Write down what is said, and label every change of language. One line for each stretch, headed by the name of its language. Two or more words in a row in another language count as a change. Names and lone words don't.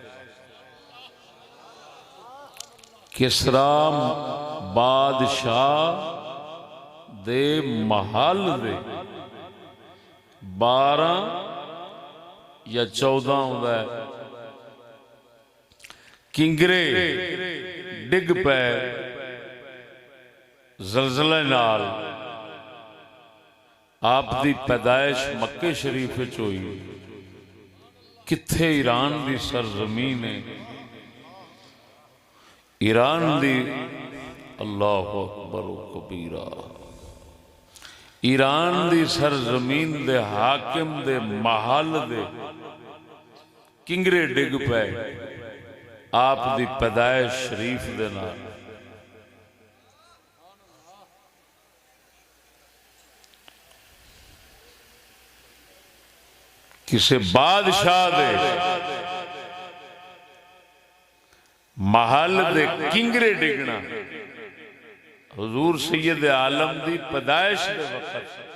Punjabi: ਕਿਸਰਾ ਬਾਦਸ਼ਾਹ ਦੇ ਮਹਿਲ ਦੇ 12 ਯਾ 14 ਹੋਂਦਾ ਹੈ ਕਿੰਗਰੇ ਡਿੱਗ ਪਏ ਜ਼ਲਜ਼ਲੇ ਨਾਲ। ਆਪ ਦੀ ਪੈਦਾਇਸ਼ ਮੱਕੇ ਸ਼ਰੀਫ਼ ਵਿੱਚ ਹੋਈ। ਕਿੱਥੇ ਈਰਾਨ ਦੀ ਸਰਜ਼ਮੀਨ ਹੈ, ਈਰਾਨ ਦੀ
Arabic: الله أكبر كبيرا.
Punjabi: ਈਰਾਨ ਦੀ ਸਰਜ਼ਮੀਨ ਦੇ ਹਾਕਿਮ ਦੇ ਮਹਿਲ ਦੇ ਕਿੰਗਰੇ ਡਿੱਗ ਪਏ ਆਪ ਦੀ ਪੈਦਾਇਸ਼ ਸ਼ਰੀਫ਼ ਦੇ ਨਾਲ। ਕਿਸੇ ਬਾਦਸ਼ਾਹ ਦੇ ਮਹਿਲ ਦੇ ਕਿੰਗਰੇ ਡਿੱਗਣਾ ਹਜ਼ੂਰ ਸੱਯਦ ਆਲਮ ਦੀ ਪੈਦਾਇਸ਼ ਦੇ ਵਕਤ।